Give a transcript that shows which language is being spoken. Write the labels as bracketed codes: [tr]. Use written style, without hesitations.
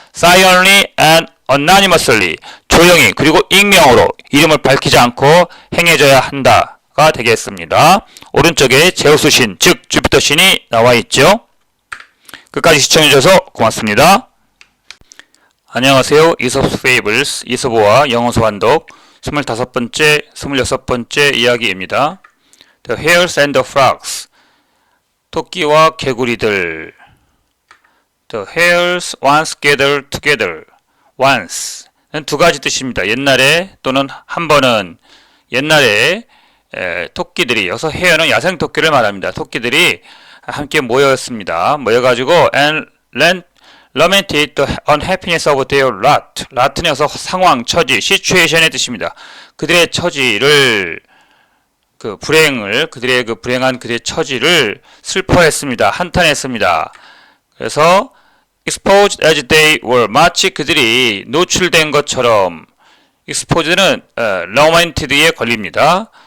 [en] silently and anonymously [ko] 조용히 그리고 익명으로 이름을 밝히지 않고 행해져야 한다가 되겠습니다. 오른쪽에 제우스 신, 즉 주피터 신이 나와 있죠. 끝까지 시청해주셔서 고맙습니다. 안녕하세요. 이솝스 페이블스 이솝우와 영어 소환독 25번째, 26번째 이야기입니다. [en] The hares and the frogs [ko] 토끼와 개구리들. [en] The hares once gathered together. [ko] once는 두 가지 뜻입니다. 옛날에 또는 한 번은. 옛날에 토끼들이, 여기서 hare는 야생 토끼를 말합니다. 토끼들이 함께 모였습니다. 모여가지고 [en] and lamented the unhappiness of their lot. [ko] lot는 여기서 상황, 처지, situation의 뜻입니다. 그들의 처지를 그들의 불행한 그들의 처지를 슬퍼했습니다. 한탄했습니다. 그래서 [en] exposed as they were [ko] 마치 그들이 노출된 것처럼 exposed는 lamented에 걸립니다.